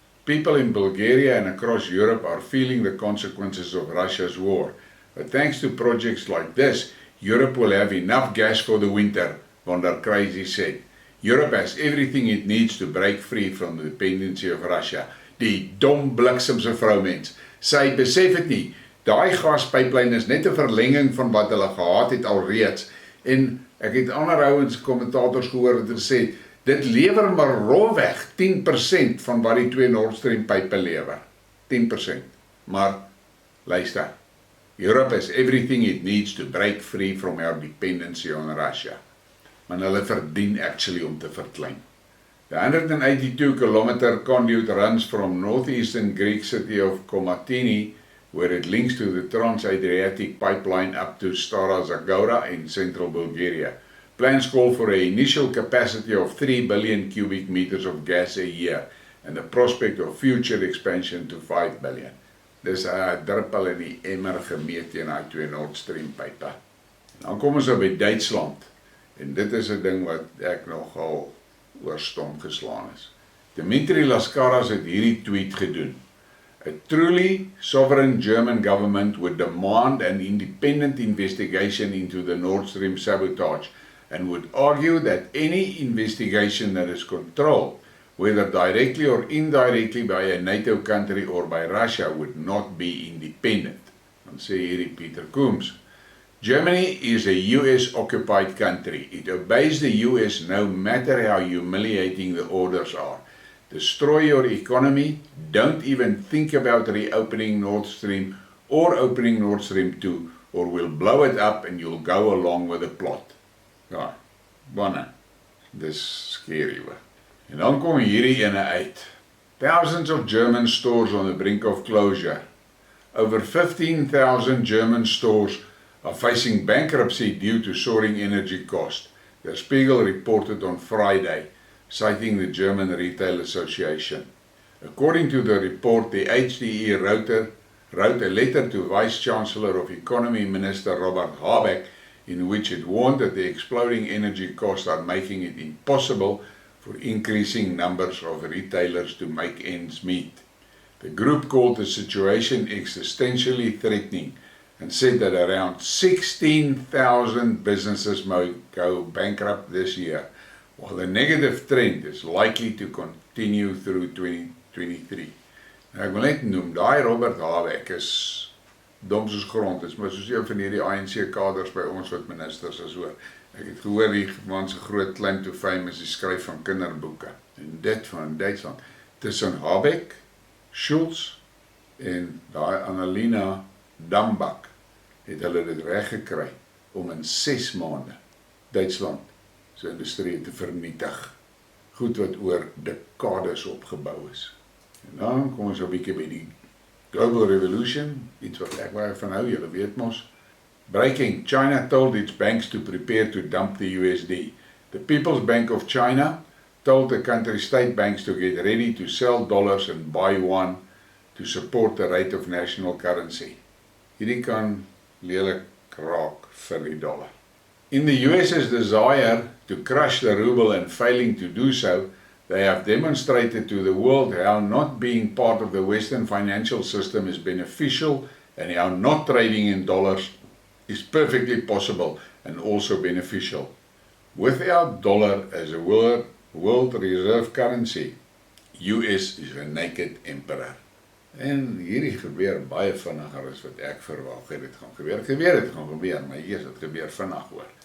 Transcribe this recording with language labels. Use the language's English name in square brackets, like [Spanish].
[English] People in Bulgaria and across Europe are feeling the consequences of Russia's war. But thanks to projects like this, Europe will have enough gas for the winter, Von der Crazy said. Europe has everything it needs to break free from the dependency of Russia. [Afrikaans] Die dom bliksemse vroumens. Sy besef het nie, daai gaspyplyn is net 'n verlenging van wat hulle gehad het alreeds. En ek het ander ouens, kommentators gehoor wat gesê, dit lewer maar rolweg 10% van wat die 2 Nord Stream pype lewer. 10%. Maar, luister, [English] Europe has everything it needs to break free from our dependency on Russia. [Afrikaans] Maar hulle verdien actually om te verklein. [English] The 182-kilometer conduit runs from northeastern Greek city of Komatini, where it links to the Trans-Adriatic pipeline up to Stara Zagora in central Bulgaria. Plans call for an initial capacity of 3 billion cubic meters of gas a year and the prospect of future expansion to 5 billion. [Afrikaans] Dis 'n druppel in die emmer gemeet teen daai 2 Nord Stream pype. Dan kom ons by Duitsland. En dit is 'n ding wat ek nogal oor stom geslaan is. Dmitry Laskaras het hierdie tweet gedoen. [English] A truly sovereign German government would demand an independent investigation into the Nord Stream sabotage and would argue that any investigation that is controlled, whether directly or indirectly by a NATO country or by Russia, would not be independent. [Afrikaans] Dan sê hierdie [English] Peter Coombs. Germany is a US-occupied country. It obeys the US no matter how humiliating the orders are. Destroy your economy, don't even think about reopening Nord Stream or opening Nord Stream 2, or we'll blow it up and you'll go along with the plot. [Afrikaans] Ja, wanneer? Dis scary hoor. En dan kom hierdie ene uit. [English] Thousands of German stores on the brink of closure. Over 15,000 German stores are facing bankruptcy due to soaring energy costs, Der Spiegel reported on Friday, citing the German Retail Association. According to the report, the HDE wrote a letter to Vice-Chancellor of Economy Minister Robert Habeck, in which it warned that the exploding energy costs are making it impossible for increasing numbers of retailers to make ends meet. The group called the situation existentially threatening and said that around 16,000 businesses may go bankrupt this year, while the negative trend is likely to continue through 2023. [Afrikaans] Nou, ek wil net noem, daai Robert Habeck is dom soos grond, is maar soos een van hierdie ANC-kaders by ons wat ministers is hoor. Ek het gehoor die man se groot [English] claim to fame [Afrikaans] is die skryf van kinderboeke. En dit van Duitsland, tussen Habeck, Schulz en daai Annalena Dambak het hulle dit reg gekry om in 6 maande Duitsland se industrie te vernietig. Goed wat oor dekades opgebou is. En dan kom ons 'n bietjie by die Global Revolution, iets wat ek baie van hou, julle weet mos. [English] Breaking, China told its banks to prepare to dump the USD. The People's Bank of China told the country's state banks to get ready to sell dollars and buy yuan to support the rate of national currency. [Afrikaans] Hierdie kan lelik raak vir die dollar. [English] In the US's desire to crush the ruble and failing to do so, they have demonstrated to the world how not being part of the Western financial system is beneficial and how not trading in dollars is perfectly possible and also beneficial. Without dollar as a world reserve currency, US is a naked emperor. [Afrikaans] En hierdie gebeur baie vinniger as wat ek verwag het dit gaan gebeur. Het gaan gebeur, maar hier is dit gebeur vinnig hoor.